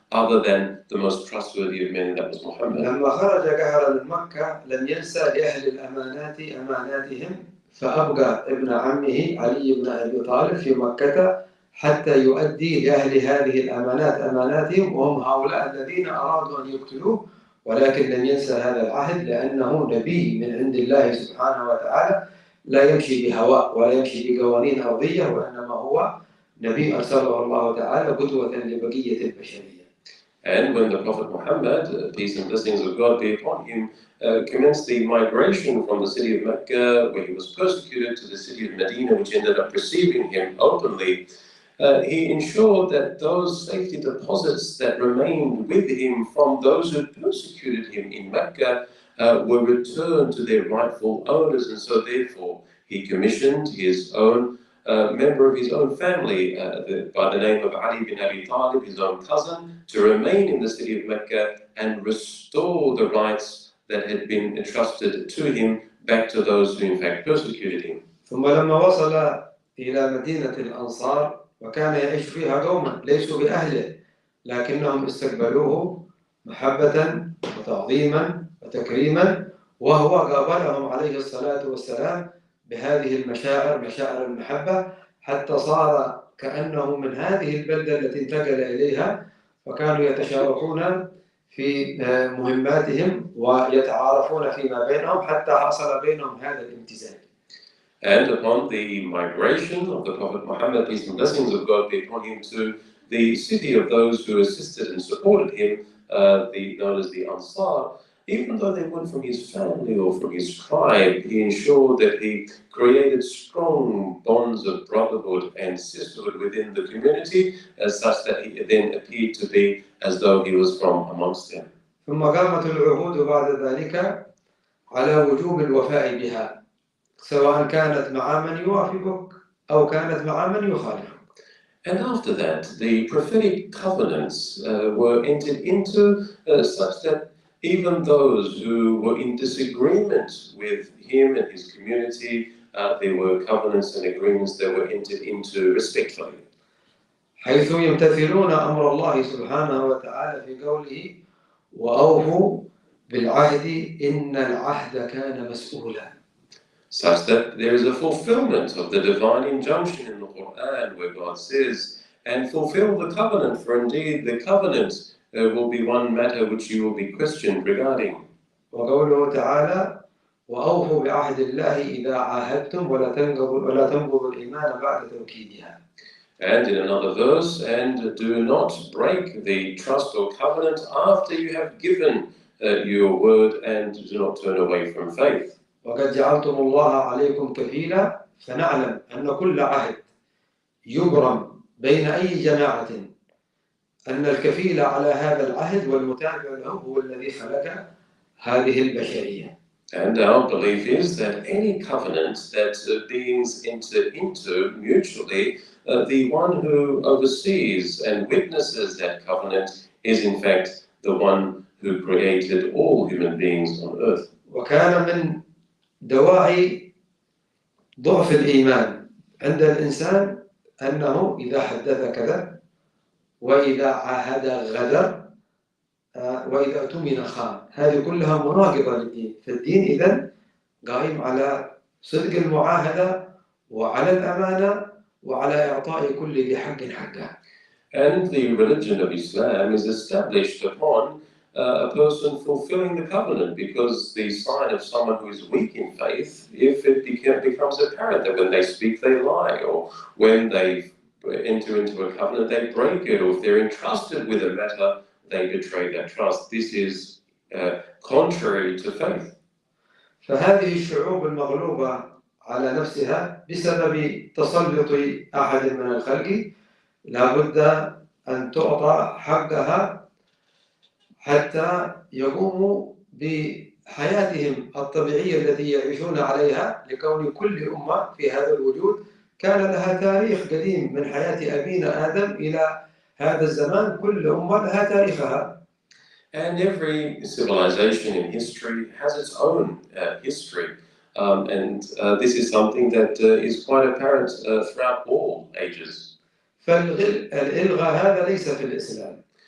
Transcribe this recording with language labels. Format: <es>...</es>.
<en>other than the most trustworthy of men, that was Muhammad.</en> <ar>لما خرج قهر من مكة لم ينسى لأهل الأمانات أماناتهم، فأبقى ابن عمه علي بن أبي طالب في مكة حتى يؤدي لأهل هذه الأمانات أماناتهم، وهم هؤلاء الذين أرادوا أن يقتلوه، ولكن لم ينسى هذا العهد لأنه نبي من عند الله سبحانه وتعالى، لا يمشي بهواء ولا يمشي بقوانين أرضية، وإنما هو نبي أرسله الله تعالى قدوة لبقية البشرية.</ar> <en>And when the Prophet Muhammad, peace and blessings of God be upon him, commenced the migration from the city of Mecca, where he was persecuted, to the city of Medina, which ended up receiving him openly, he ensured that those safety deposits that remained with him from those who persecuted him in Mecca were returned to their rightful owners, and so therefore he commissioned his own member of his own family by the name of Ali bin Abi Talib, his own cousin, to remain in the city of Mecca and restore the rights that had been entrusted to him back to those who in fact persecuted him.</en> <ar>ثم لما وصل إلى مدينة الأنصار وكان يعيش فيها قوما ليسوا بأهله، لكنهم استقبلوه محبة وتعظيما وتكريما، وهو قابلهم عليه الصلاة والسلام بهذه المشاعر، مشاعر المحبة، حتى صار كأنه من هذه البلدة التي انتقل إليها، وكانوا يتشاركون في مهماتهم ويتعارفون فيما بينهم حتى حصل بينهم هذا الامتزاج.</ar> <en>And upon the migration of the Prophet Muhammad, peace and blessings of God be upon him, to the city of those who assisted and supported him, known as the Ansar, even though they weren't from his family or from his tribe, he ensured that he created strong bonds of brotherhood and sisterhood within the community, such that he then appeared to be as though he was from amongst them.</en> <ar>ثم قامت العهود بعد ذلك على وجوب الوفاء بها، سواء كانت مع من يوافقك أو كانت مع من يخالفك.</ar> <en>And after that, the prophetic covenants were entered into such that even those who were in disagreement with him and his community, there were covenants and agreements that were entered into respectfully.</en> <ar>حيث يمتثلون أمر الله سبحانه وتعالى في قوله وأوفوا بالعهد إن العهد كان مسؤولا.</ar> <en>Such that there is a fulfillment of the divine injunction in the Quran where God says, and fulfill the covenant, for indeed the covenant will be one matter which you will be questioned regarding.</en> <ar>وقوله تعالى وأوفوا بعهد الله إذا عاهدتم ولا تنقضوا الإيمان بعد توكيدها.</ar> <en>And in another verse, and do not break the trust or covenant after you have given your word, and do not turn away from faith.</en> <ar>وقد جعلتم الله عليكم كفيلا فنعلم أن كل عهد يبرم بين أي جماعة أن الكفيل على هذا العهد والمتابع له هو الذي خلق هذه البشرية.</ar> <en>And our belief is that any covenant that beings enter into mutually, the one who oversees and witnesses that covenant is in fact the one who created all human beings on earth.</en> <ar>وكان من دواعي ضعف الإيمان عند الإنسان أنه إذا حدث كذب، وإذا عاهد غدر، وإذا اؤتمن خان. هذه كلها مناقضة للدين، فالدين إذن قائم على صدق المعاهدة وعلى الأمانة وعلى إعطاء كل ذي حق حقه.</ar> <en>And the religion of Islam is established upon a person fulfilling the covenant, because the sign of someone who is weak in faith, if it becomes apparent that when they speak they lie, or when they enter into a covenant they break it, or if they're entrusted with a matter they betray that trust. This is contrary to faith.</en> <ar>فهذه الشعوب المغلوبة على نفسها بسبب تسلط أحد من الخلق لا بد أن تعطى حقها حتى يقوموا بحياتهم الطبيعية التي يعيشون عليها، لكون كل أمة في هذا الوجود كان لها تاريخ قديم من حياة أبينا آدم إلى هذا الزمان، كل أمة لها تاريخها.</ar> <en>And every civilization in history has its own history. And this is something that is quite apparent throughout all ages.</en> <ar>فالإلغاء هذا ليس في الإسلام.</ar>